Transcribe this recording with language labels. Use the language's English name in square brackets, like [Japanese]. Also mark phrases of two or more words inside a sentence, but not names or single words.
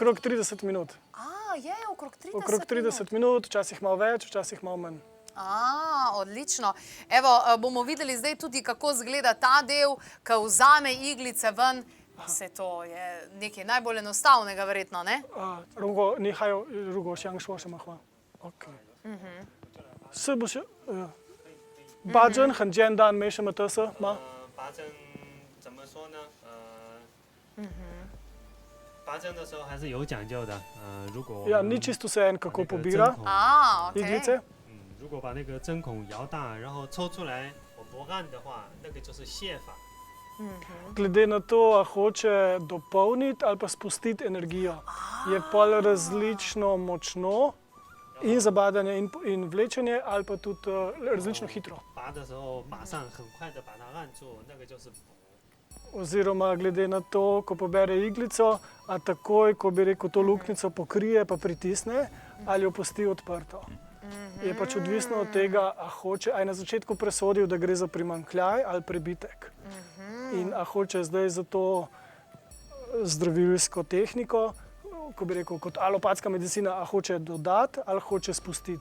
[Slovenian] Okrog 30 minut. Je okrog 30 minut. Okrog 30 minut, včasih malo več, včasih malo manj. Odlično. Evo, bomo videli zdaj tudi, kako izgleda ta del, ko vzame iglice ven. Vse to je nekaj najbolj enostavnega, verjetno, ne? [Chinese] 你还有如果想说什么话 OK 是不是拔针很简单没什么特色吗拔针怎么说呢拔针的时候还是有讲究的如果 [Slovenian] Ja, ni čisto vseeno, kako pobira iglice. [Chinese] 如果把那个针孔摇大，然后抽出来，我不按的话，那个就是泄法。 [Slovenian] Glede na to, a hoče dopolniti ali pa spustiti energijo, je pol različno močno in zabadanje in vlečenje ali pa tudi različno hitro. [Chinese] 拔的时候马上很快的把它按住，那个就是补。 [Slovenian] Oziroma glede na to, ko pobere iglico, a takoj, ko bi rekel, to luknjico pokrije pa pritisne ali jo pusti odprto. Je pač odvisno od tega, a je na začetku presodil, da gre za primanjkljaj ali prebitek. In a hoče zdaj za to zdravilsko tehniko, ko bi rekel, kot alopatska medicina, a hoče dodati ali hoče spustiti.